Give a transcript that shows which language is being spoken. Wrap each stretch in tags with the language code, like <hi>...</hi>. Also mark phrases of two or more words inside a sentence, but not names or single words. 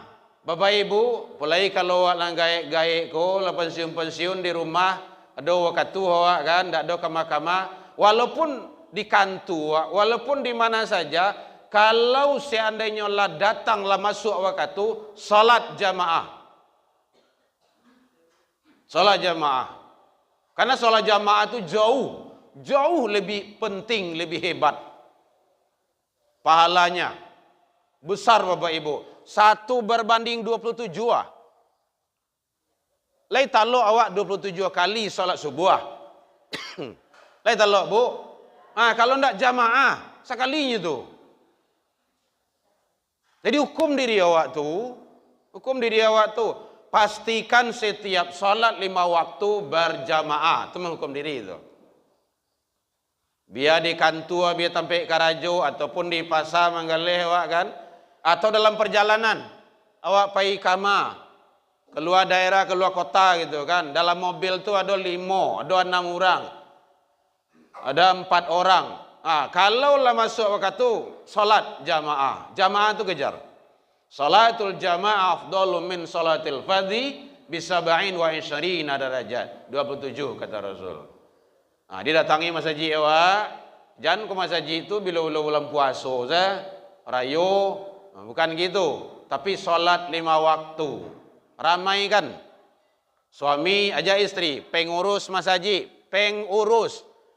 <id>Bapak ibu, mulai kalau</id> <min>awak gaek ko,</min> <id>pensiun-pensiun di rumah, ada waktu awak kan, tak ada kama-kama, walaupun di kantor, walaupun di mana saja, kalau seandainya lah datang lah masuk waktu, salat jamaah. Salat jamaah. Karena salat jamaah itu jauh lebih penting, lebih hebat. Pahalanya besar Bapak Ibu. 1 berbanding 27.</id> <min>Lai talok awak 27 kali salat subuh. Lai talok bu.</min> <id>Kalau ndak jamaah sekalinya tu. Jadi hukum diri awak tu, pastikan setiap salat 5 waktu berjamaah. Itu menghukum diri itu. Biar di kantor, biar sampai karajo ataupun di pasar</id> <min>manggaleh awak</min> <id>kan, atau dalam perjalanan awak pergi kama keluar daerah, keluar kota gitu kan, dalam mobil tu ada 5, ada 6 orang, ada 4 orang. Kalau lah masuk waktu salat jamaah tu kejar.</id> <ar>صلاة الجماعة أفضل من صلاة الفذ بسبع وعشرين درجة.</ar> <id>27 kata Rasul. Didatangi masjid awak, jangan ke masjid itu bila bulan puasa rayo, bukan gitu. Tapi solat 5 waktu. Ramai kan? Suami ajak istri, pengurus masjid, mengurus.</id>